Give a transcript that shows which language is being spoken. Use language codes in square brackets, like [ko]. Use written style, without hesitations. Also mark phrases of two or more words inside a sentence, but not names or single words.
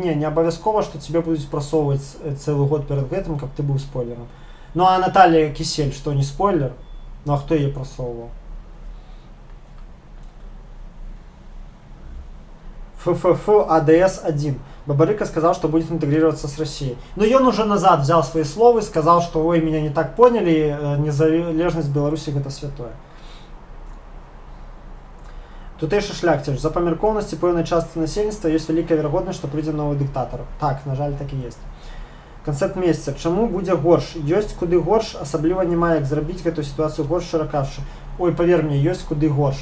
[be] Не абавязкова, што цябе будуць прасоўваць цэлы год перад гэтым, каб ты быў спойлерам. Ну, а Наталья Кісель, што не спойлер? Ну, а хто яе прасоўваў? АДС-1. [ru] Бабарыка сказал, что будет интегрироваться с Россией. Но он уже назад взял свои слова и сказал, что ой, меня не так поняли, незалежность Беларуси это святое. [be] Тутэйшы шляхціч. За памяркоўнасці пэўнай часткі насельніцтва ёсць вялікая верагоднасць, што прыйдзе новы дыктатар. Так, на жаль, так і ёсць. Канцэпт месяца. Чаму будзе горш? Ёсць куды горш, асабліва няма як зрабіць гэтую сітуацыю горш, шчыра кажучы. Ой, павер мне, ёсць куды горш.